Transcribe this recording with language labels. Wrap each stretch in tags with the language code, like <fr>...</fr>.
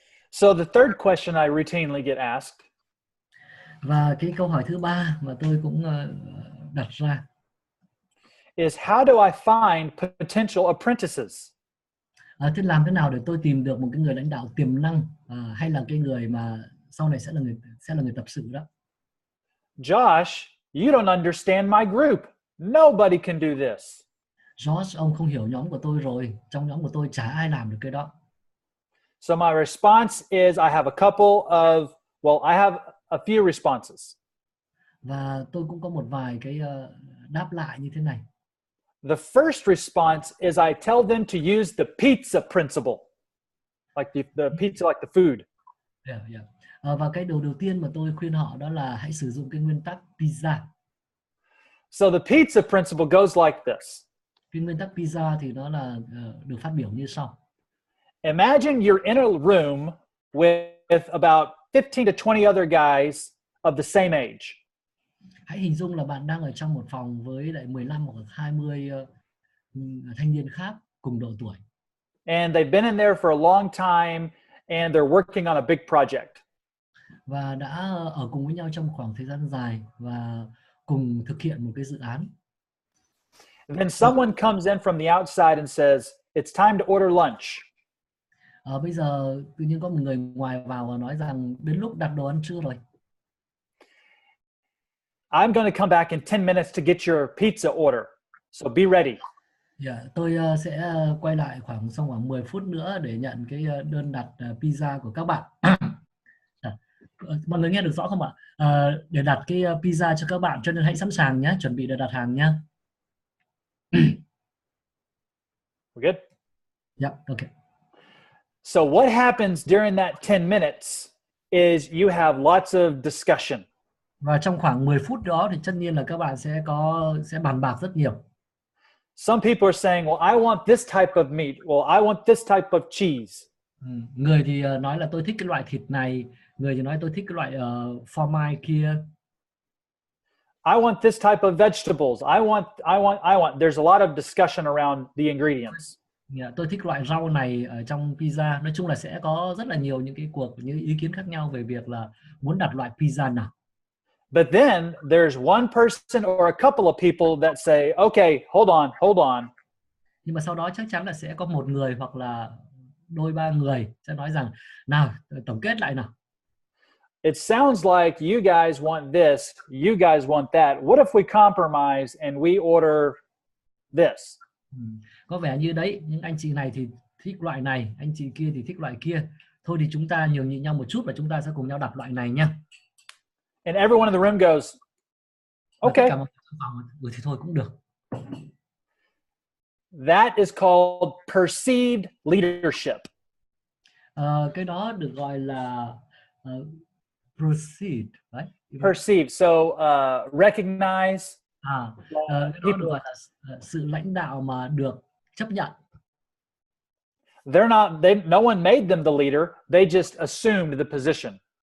<en>So the third question I routinely get asked.</en> <vi>Và cái câu hỏi thứ ba mà tôi cũng đặt ra</vi> <en>is how do I find potential apprentices?</en> <vi>Thế làm thế nào để tôi tìm được một cái người lãnh đạo tiềm năng, hay là cái người mà sau này sẽ là người tập sự đó?</vi> <en>Josh, you don't understand my group. Nobody can do this.</en> <vi>Josh, ông không hiểu nhóm của tôi rồi. Trong nhóm của tôi chả ai làm được cái đó.</vi> <en>So my response is I have a couple of, I have a few responses.</en> <vi>Và tôi cũng có một vài cái đáp lại như thế này.</vi> <en>The first response is I tell them to use the pizza principle, like the pizza, like the food. Yeah.</en> <vi>Và cái đầu tiên mà tôi khuyên họ đó là hãy sử dụng cái nguyên tắc pizza.</vi> <en>So the pizza principle goes like this.</en> <vi>Cái nguyên tắc pizza thì nó là được phát biểu như sau.</vi> <en>Imagine you're in a room with about 15 to 20 other guys of the same age.</en> <vi>Hãy hình dung là bạn đang ở trong một phòng với lại 15 hoặc 20 thanh niên khác cùng độ tuổi.</vi> <en>And they've been in there for a long time and they're working on a big project.</en> <vi>Và đã ở cùng với nhau trong khoảng thời gian dài và cùng thực hiện một cái dự án.</vi> <en>And then someone comes in from the outside and says, it's time to order lunch.</en> <vi>Bây giờ tự nhiên có một người ngoài vào và nói rằng đến lúc đặt đồ ăn trưa rồi.</vi> <en>I'm going to come back in 10 minutes to get your pizza order. So be ready.</en> <vi>Yeah, tôi sẽ quay lại sau khoảng 10 phút nữa để nhận cái đơn đặt pizza của các bạn. Mọi người nghe được rõ không ạ? Để đặt cái pizza cho các bạn, cho nên hãy sẵn sàng nhé, chuẩn bị để đặt hàng nhé.</vi> <en>We're good? Yeah, okay. So what happens during that 10 minutes is you have lots of discussion.</en> <vi>Và trong khoảng 10 phút đó thì tất nhiên là các bạn sẽ bàn bạc rất nhiều.</vi> <en>Some people are saying, well, I want this type of meat. Well, I want this type of cheese.</en> <vi>Người thì nói là tôi thích cái loại thịt này, người thì nói tôi thích cái loại phô mai kia.</vi> <en>I want this type of vegetables. I want. There's a lot of discussion around the ingredients.</en> <vi>Yeah, tôi thích loại rau này ở trong pizza. Nói chung là sẽ có rất là nhiều những ý kiến khác nhau về việc là muốn đặt loại pizza nào.</vi> <en>But then there's one person or a couple of people that say, okay, hold on.</en> <vi>Nhưng mà sau đó chắc chắn là sẽ có một người hoặc là đôi ba người sẽ nói rằng nào, tổng kết lại nào.</vi> <en>It sounds like you guys want this, you guys want that. What if we compromise and we order this?</en> <vi>Có vẻ như đấy, những anh chị này thì thích loại này, anh chị kia thì thích loại kia. Thôi thì chúng ta nhường nhịn nhau một chút và chúng ta sẽ cùng nhau đặt loại này nha.</vi> <en>And everyone in the room goes, okay.</en> <vi>Thì thôi cũng được.</vi> <en>That is called perceived leadership.</en> <vi>Cái đó được gọi là</vi> <en>proceed, right? Perceive. So recognize</en> <vi>Cái đó được</vi> <en>people.</en> <vi>gọi là sự lãnh đạo mà được chấp nhận.</vi> <en>No one made them the leader. They just assumed the position.</en>